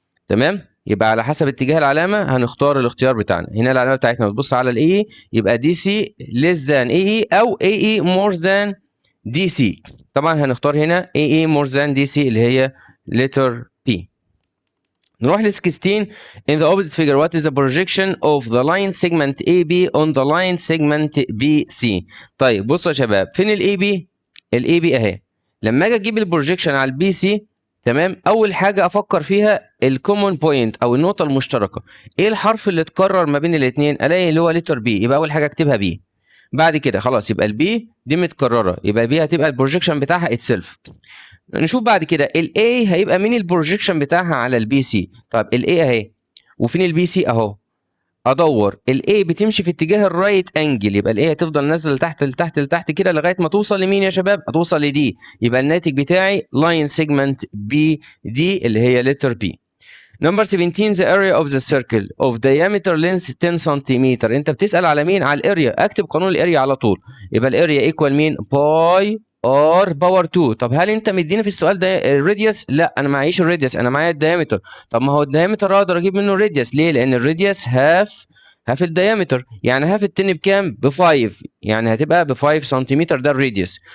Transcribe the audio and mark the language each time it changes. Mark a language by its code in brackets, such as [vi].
[ar] تمام. يبقى على حسب اتجاه العلامه هنختار الاختيار بتاعنا. هنا العلامه بتاعتنا بتبص على الاي اي، يبقى [en] D C less than A A or A A more than D C. [ar] طبعا هنختار هنا اي اي مور ذان دي سي اللي هي لتر بي. نروح ل 16. [en] In the opposite figure what is the projection of the line segment AB on the line segment BC. [ar] طيب بصوا يا شباب، فين الاي بي؟ الاي بي اهي. لما اجي اجيب البروجيكشن على البي سي، تمام، اول حاجه افكر فيها الكومون بوينت او النقطه المشتركه. ايه الحرف اللي اتكرر ما بين الاثنين؟ الاقي اللي هو لتر بي، يبقى اول حاجه اكتبها بي. بعد كده خلاص يبقى البي دي متكرره، يبقى البي هتبقى البروجيكشن بتاعها اتسلف. نشوف بعد كده الاي هيبقى مين البروجيكشن بتاعها على البي سي. طب الاي اهي وفين البي سي اهو، ادور الاي بتمشي في اتجاه الرايت انجل، يبقى الاي هتفضل نازله لتحت لتحت لتحت كده لغايه ما توصل لمين يا شباب؟ هتوصل لدي، يبقى الناتج بتاعي لاين سيجمنت بي دي اللي هي لتر بي. [en] Number 17 the area of the circle of diameter length 10 centimetre. [ar] انت بتسال على مين؟ على الاريا. اكتب قانون الاريا على طول، يبقى الاريا ايكوال مين؟ باي ار باور 2. طب هل انت مديني في السؤال ده الراديوس؟ لا انا معيش الراديوس، انا معايا الدايمتر. طب ما هو الدايمتر اقدر اجيب منه الراديوس، ليه؟ لان الراديوس هاف الدايمتر، يعني هاف التن بكام؟ ب 5، يعني هتبقى ب 5 سنتيمتر ده الراديوس.